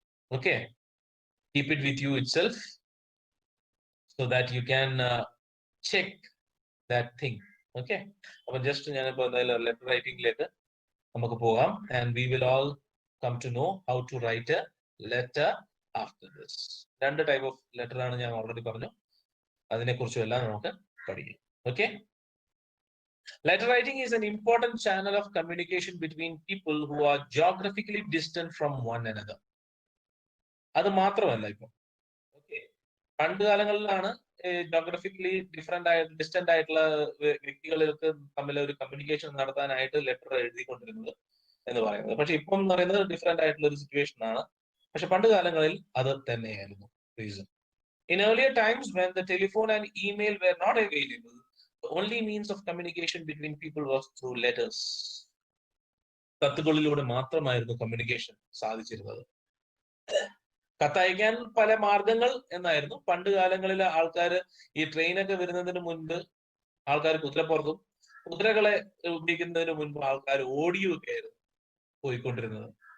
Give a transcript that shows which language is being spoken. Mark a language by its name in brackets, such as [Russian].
[English] Okay, keep it with you itself so that you can check that thing. [Malayalam] Okay, അപ്പൊ just ഞാനിപ്പോ എന്തായാലും letter റൈറ്റിംഗിലേക്ക് നമുക്ക് പോകാം. [English] And we will all come to know how to write a letter after this. 2 type of letter [Malayalam] ആണ് ഞാൻ already പറഞ്ഞു, അതിനെക്കുറിച്ചും എല്ലാം നമുക്ക് പഠിക്കാം. [English] Okay, letter writing is an important channel of communication between people who are geographically distant from one another. [Malayalam] അത് മാത്രമല്ല, ഇപ്പൊ okay, പണ്ട് കാലങ്ങളിലാണ് ജോഗ്രഫിക്കലി ഡിസ്റ്റന്റ് ആയിട്ടുള്ള വ്യക്തികൾക്ക് തമ്മിൽ ഒരു കമ്മ്യൂണിക്കേഷൻ നടത്താനായിട്ട് ലെറ്റർ എഴുതിക്കൊണ്ടിരുന്നത് എന്ന് പറയുന്നത്. പക്ഷെ ഇപ്പം എന്ന് പറയുന്നത് ഡിഫറെന്റ് ആയിട്ടുള്ള ഒരു സിറ്റുവേഷൻ ആണ്. പക്ഷെ പണ്ട് കാലങ്ങളിൽ അത് തന്നെയായിരുന്നു reason. [English] In earlier times, when the telephone and email were not available, the only means of communication between people was through letters. [Malayalam] കത്തുകളിലൂടെ മാത്രമായിരുന്നു കമ്മ്യൂണിക്കേഷൻ സാധിച്ചിരുന്നത്. കത്തയക്കാൻ പല മാർഗങ്ങൾ എന്നായിരുന്നു. പണ്ട് കാലങ്ങളിൽ ആൾക്കാർ ഈ ട്രെയിനൊക്കെ വരുന്നതിന് മുൻപ് ആൾക്കാർ കുതിരപ്പുറത്തും, കുതിരകളെ ഉപയോഗിക്കുന്നതിന് മുൻപ് ആൾക്കാർ ഓടിയും ഒക്കെ ആയിരുന്നു പോയിക്കൊണ്ടിരുന്നത്.